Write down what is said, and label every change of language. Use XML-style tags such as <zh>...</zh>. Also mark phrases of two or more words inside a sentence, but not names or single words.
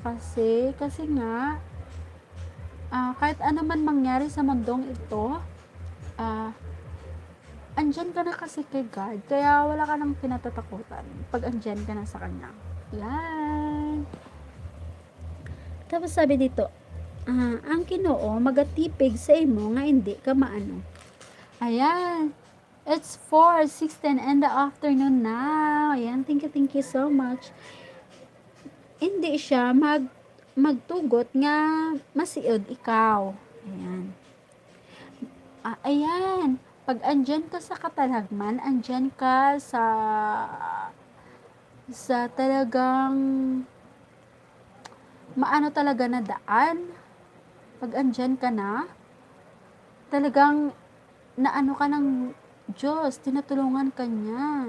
<tl>Kasi nga, kahit ano man mangyari sa mundong ito, andyan ka na kasi kay God. Kaya wala ka nang kinatatakutan pag andyan ka na sa Kanya. Yan. Tapos sabi dito,</tl> <hil>ang Ginoo magatipig sa imo nga hindi ka maano.</hil> <tl>Ayan.</tl> <en>It's 4:16 in the afternoon now.</en> <tl>Ayan,</tl> <en>thank you so much.</en> <hil>Hindi siya magtugot nga masiod ikaw.</hil> <tl>Ayan. Ayan. Pag andyan ka sa katalagman, andyan ka sa talagang maano talaga na daan, pag andyan ka na, talagang naano ka ng Diyos, tinutulungan ka niya.</tl>